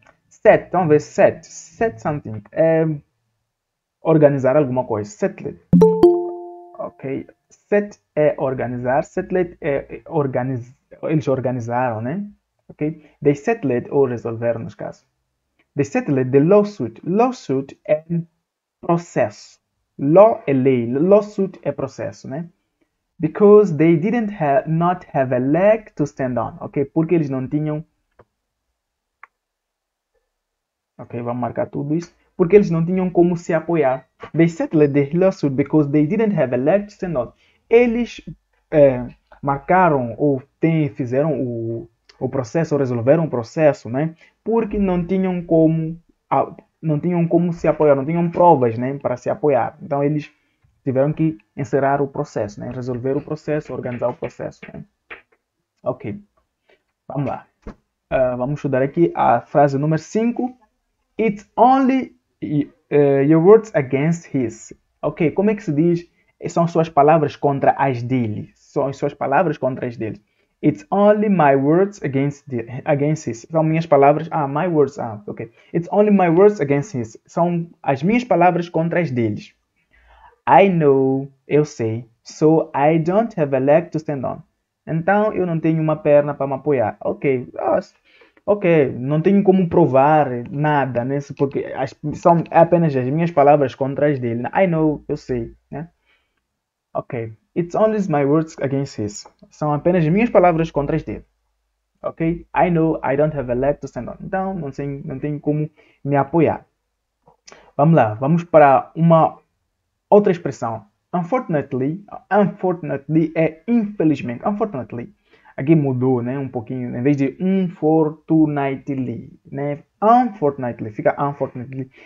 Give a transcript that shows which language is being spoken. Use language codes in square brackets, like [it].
[pt] Set, vamos ver, set something, organizar alguma coisa, settled, ok, set é organizar, settled é eles organizaram, né, ok, they settled ou resolveram nos casos, they settled the lawsuit é processo, law é lei, lawsuit é processo, né, [en] because they not have a leg to stand on, [pt] ok, porque eles não tinham. Ok, vamos marcar tudo isso. Porque eles não tinham como se apoiar. [en] They settled the lawsuit because they didn't have a leg to stand on. [pt] Eles marcaram ou fizeram o processo, ou resolveram o processo, né? Porque não tinham como se apoiar, não tinham provas, né, para se apoiar. Então eles tiveram que encerrar o processo, né? Resolver o processo, organizar o processo. Né? Ok, vamos lá. Vamos estudar aqui a frase número 5. [en] It's only your words against his. [pt] Ok, como é que se diz? São suas palavras contra as dele. São suas palavras contra as dele. [en] It's only my words against his. [pt] São minhas palavras. [en] My words. Ok. It's only my words against his. [pt] São as minhas palavras contra as deles. [en] I know. [pt] Eu sei. [en] So I don't have a leg to stand on. [pt] Então eu não tenho uma perna para me apoiar. Ok. Ok, não tenho como provar nada, né? Porque são apenas as minhas palavras contra as dele. [en] I know, [pt] eu sei, né? [en] Ok, it's only my words against his. [pt] São apenas as minhas palavras contra as dele. [en] Ok, I know I don't have a leg to stand on. [pt] Então, não tenho como me apoiar. Vamos lá, vamos para uma outra expressão. Unfortunately é infelizmente. Unfortunately. Aqui mudou, né, um pouquinho, em vez de unfortunately, né, unfortunately, fica unfortunately.